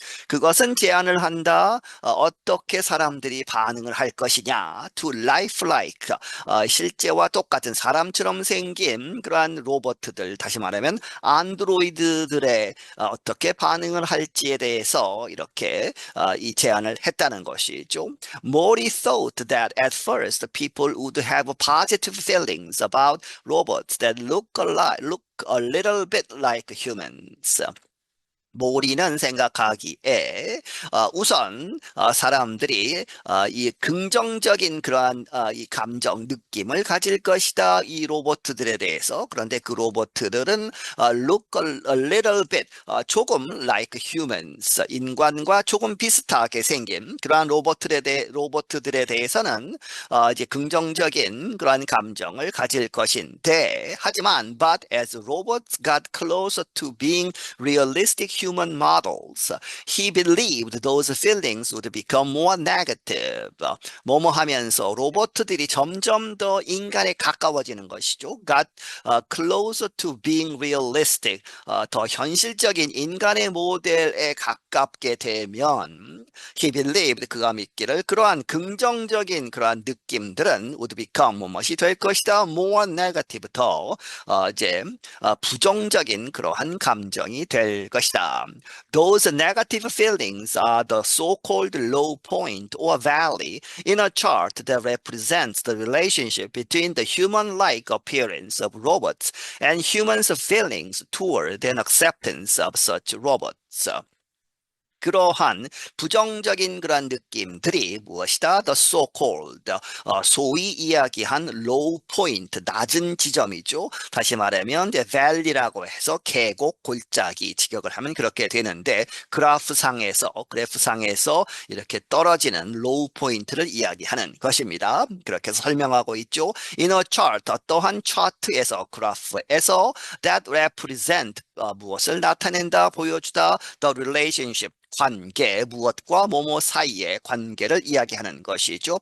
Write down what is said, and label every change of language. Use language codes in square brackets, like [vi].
[ko] 그것은 제안을 한다. 어떻게 사람들이 반응을 할 것이냐. [en] To lifelike. [ko] 실제와 똑같은 사람처럼 생긴 그러한 로봇들, 다시 말하면 안드로이드들의 어떻게 반응을 할지에 대해서 이렇게 이 제안을 했다는 것이죠. [en] Mori thought that at first people would have positive feelings about robots that look a little bit like humans. [ko] 모리는 생각하기에 우선 사람들이 이 긍정적인 그러한 이 감정 느낌을 가질 것이다 이 로봇들에 대해서 그런데 그 로봇들은 [en] look a little bit [ko] 조금 [en] like humans [ko] 인간과 조금 비슷하게 생긴 그러한 로봇들에 대해서는 이제 긍정적인 그러한 감정을 가질 것인데 하지만 [en] but as robots got closer to being realistic human models. He believed those feelings would become more negative. [ko] 뭐뭐 하면서 로봇들이 점점 더 인간에 가까워지는 것이죠. [en] Got closer to being realistic. [ko] 더 현실적인 인간의 모델에 가깝게 되면 [en] He believed [ko] 그가 믿기를 그러한 긍정적인 그러한 느낌들은 [en] would become [ko] 무엇이 될 것이다. [en] more negative [ko] 더 이제 부정적인 그러한 감정이 될 것이다. [en] Those negative feelings are the so-called low point or valley in a chart that represents the relationship between the human-like appearance of robots and humans' feelings toward and acceptance of such robots. [ko] 그러한 부정적인 그런 느낌들이 무엇이다? [en] The so-called, [ko] 소위 이야기한 [en] low point, [ko] 낮은 지점이죠. 다시 말하면 이제 valley라고 해서 계곡, 골짜기 직역을 하면 그렇게 되는데 그래프상에서 이렇게 떨어지는 [en] low point [ko] 를 이야기하는 것입니다. 그렇게 해서 설명하고 있죠. [en] In a chart, [ko] 어떠한 차트에서, 그래프에서 [en] that represent, [ko] 무엇을 나타낸다, 보여주다, [en] the relationship, [ko] 관계, 무엇과 뭐뭐 사이의 관계를 이야기하는 것이죠.